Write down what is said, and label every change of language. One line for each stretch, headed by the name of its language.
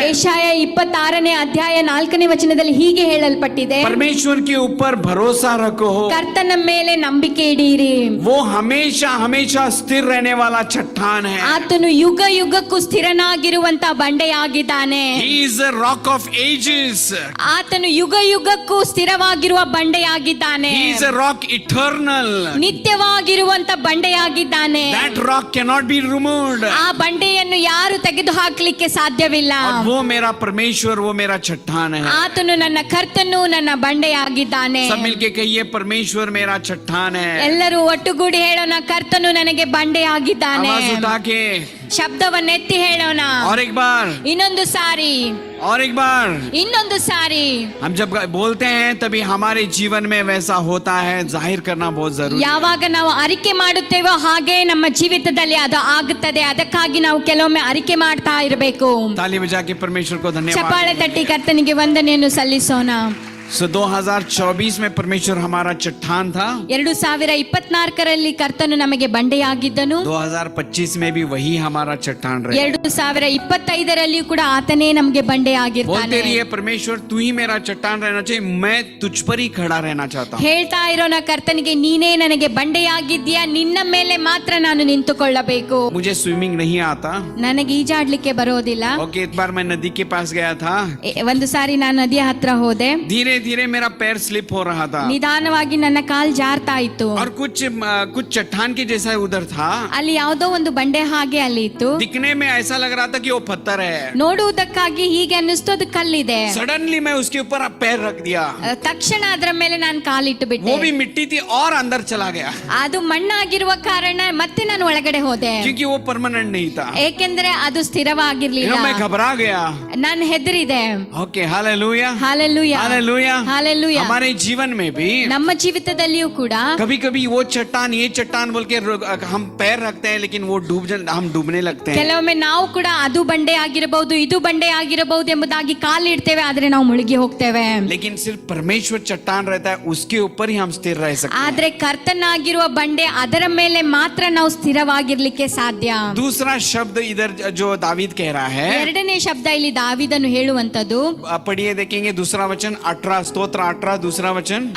Kannada: ಯೆಶಾಯ 26ನೇ ಅಧ್ಯಾಯ 4ನೇ ವಚನದಲ್ಲಿ ಹೀಗೆ ಹೇಳಲ್ಪಟ್ಟಿದೆ,
Hindi: परमेश्वर के ऊपर भरोसा रखो,
Kannada: ಕರ್ತನ ಮೇಲೆ ನಂಬಿಕೆ ಇಡೀರಿ,
Hindi: वो हमेशा हमेशा स्थिर रहने वाला चट्टान है।
Kannada: ಆತನು ಯುಗ ಯುಗಕ್ಕೂ ಸ್ಥಿರನಾಗಿರುವಂತ ಬಂಡೆಯಾಗಿದ್ದಾನೆ.
English: He is a rock of ages,
Kannada: ಆತನು ಯುಗ ಯುಗಕ್ಕೂ ಸ್ಥಿರವಾಗಿರುವ ಬಂಡೆಯಾಗಿದ್ದಾನೆ.
English: he is a rock eternal,
Kannada: ನಿತ್ಯವಾಗಿರುವಂತ ಬಂಡೆಯಾಗಿದ್ದಾನೆ.
English: that rock cannot be removed,
Kannada: ಆ ಬಂಡೆಯನ್ನು ಯಾರು ತೆಗೆದು ಹಾಕ್ಲಿಕ್ಕೆ ಸಾಧ್ಯವಿಲ್ಲ.
Hindi: और वो मेरा परमेश्वर, वो मेरा चट्टान है।
Kannada: ಆತನು ನನ್ನ ಕರ್ತನು, ನನ್ನ ಬಂಡೆಯಾಗಿದ್ದಾನೆ.
Hindi: सब मिलके कहिए परमेश्वर मेरा चट्टान है।
Kannada: ಎಲ್ಲರೂ ಒಟ್ಟುಗೂಡಿ ಹೇಳೋಣ, ಕರ್ತನು ನನಗೆ ಬಂಡೆಯಾಗಿದ್ದಾನೆ.
Hindi: आवाज उठा के,
Kannada: ಶಬ್ದವನ್ನೆತ್ತಿ ಹೇಳೋಣ.
Hindi: और एक बार,
Kannada: ಇನ್ನೊಂದು ಸಾರಿ,
Hindi: और एक बार।
Kannada: ಇನ್ನೊಂದು ಸಾರಿ.
Hindi: हम जब बोलते हैं तभी हमारे जीवन में वैसा होता है, जाहिर करना बहुत जरूरी है।
Kannada: ಯಾವಾಗ ನಾವು ಅರಿಕೆ ಮಾಡುತ್ತೇವೋ ಹಾಗೆ ನಮ್ಮ ಜೀವಿತದಲ್ಲಿ ಅದು ಆಗುತ್ತದೆ. ಅದಕ್ಕಾಗಿ ನಾವು ಕೆಲವೊಮ್ಮೆ ಅರಿಕೆ ಮಾಡ್ತಾ ಇರಬೇಕು.
Hindi: ताली बजा के परमेश्वर को धन्यवाद।
Kannada: ಚಪ್ಪಾಳೆ ತಟ್ಟಿ ಕರ್ತನಿಗೆ ವಂದನೆಯನ್ನು ಸಲ್ಲಿಸೋಣ.
Hindi: So 2024 में परमेश्वर हमारा चट्टान था,
Kannada: 2024ರಲ್ಲಿ ಕರ್ತನು ನಮಗೆ ಬಂಡೆಯಾಗಿದ್ದನು,
Hindi: 2025 में भी वही हमारा चट्टान रहेगा।
Kannada: 2025ರಲ್ಲಿಯೂ ಕೂಡ ಆತನೇ ನಮಗೆ ಬಂಡೆಯಾಗಿರ್ತಾನೆ।
Hindi: बोलते रहिए परमेश्वर तू ही मेरा चट्टान रहना चाहिए, मैं तुझ पर ही खड़ा रहना चाहता हूँ।
Kannada: ಹೇಳ್ತಾ ಇರೋನ ಕರ್ತನಿಗೆ ನೀನೇ ನನಗೆ ಬಂಡೆಯಾಗಿದ್ದೀಯಾ, ನಿನ್ನ ಮೇಲೆ ಮಾತ್ರ ನಾನು ನಿಂತುಕೊಳ್ಳಬೇಕು।
Hindi: मुझे स्विमिंग नहीं आता।
Kannada: ನನಗೆ ಈಜಾಡ್ಲಿಕ್ಕೆ ಬರೋದಿಲ್ಲ।
Hindi: ओके, एक बार मैं नदी के पास गया था,
Kannada: ಒಂದು ಸಾರಿ ನಾನು ನದಿಯ ಹತ್ರ ಹೋದೆ,
Hindi: धीरे धीरे मेरा पैर स्लिप हो रहा था
Kannada: ನಿಧಾನವಾಗಿ ನನ್ನ ಕಾಲ್ ಜಾರ್ತಾ ಇತ್ತು।
Hindi: और कुछ चट्टान के जैसा उधर था,
Kannada: ಅಲ್ಲಿ ಯಾವುದೋ ಒಂದು ಬಂಡೆ ಹಾಗೆ ಅಲ್ಲಿ ಇತ್ತು।
Hindi: दिखने में ऐसा लग रहा था कि वो पत्थर है।
Kannada: ನೋಡುವುದಕ್ಕಾಗಿ ಹೀಗೆ ಅನ್ನಿಸ್ತು ಅದು ಕಲ್ಲಿದೆ।
Hindi: सडनली मैं उसके ऊपर पैर रख दिया,
Kannada: ತಕ್ಷಣ ಅದರ ಮೇಲೆ ನಾನು ಕಾಲಿಟ್ಟು
Hindi: वो
Kannada: ಬಿಟ್ಟೆ।
Hindi: भी मिट्टी थी और अंदर चला गया,
Kannada: ಅದು ಮಣ್ಣಾಗಿರುವ ಕಾರಣ ಮತ್ತೆ ನಾನು ಒಳಗಡೆ ಹೋದೆ,
Hindi: क्योंकि वो परमानेंट नहीं था।
Kannada: ಏಕೆಂದ್ರೆ ಅದು ಸ್ಥಿರವಾಗಿರ್ಲಿಲ್ಲ।
Hindi: मैं घबरा गया।
Kannada: ನಾನು ಹೆದರಿದೆ।
Hindi: Okay, hallelujah
Kannada: hallelujah,
Hindi: hallelujah.
Kannada: Hallelujah.
Hindi: हमारे जीवन में भी
Kannada: ನಮ್ಮ ಜೀವಿತದಲ್ಲಿಯೂ ಕೂಡ
Hindi: कभी कभी वो चट्टान ये चट्टान बोल के हम पैर रखते हैं, लेकिन वो हम डूबने लगते हैं।
Kannada: ಕೆಲವೊಮ್ಮೆ ನಾವು ಕೂಡ ಅದು ಬಂಡೆ ಆಗಿರಬಹುದು, ಇದು ಬಂಡೆ ಆಗಿರಬಹುದು ಎಂಬುದಾಗಿ ಕಾಲಿಡ್ತೇವೆ, ಆದ್ರೆ ನಾವು ಮುಳುಗಿ ಹೋಗ್ತೇವೆ।
Hindi: लेकिन सिर्फ परमेश्वर चट्टान रहता है, उसके ऊपर ही हम स्थिर रह सकते हैं।
Kannada: ಆದ್ರೆ ಕರ್ತನಾಗಿರುವ ಬಂಡೆ, ಅದರ ಮೇಲೆ ಮಾತ್ರ ನಾವು ಸ್ಥಿರವಾಗಿರ್ಲಿಕ್ಕೆ ಸಾಧ್ಯ।
Hindi: दूसरा शब्द इधर जो दावीद कह रहा है,
Kannada: ಎರಡನೇ ಶಬ್ದ ಇಲ್ಲಿ ದಾವೀದನು ಹೇಳುವಂತದ್ದು,
Hindi: पढ़िए देखेंगे दूसरा वचन 18 स्तोत्र 18 दूसरा वचन।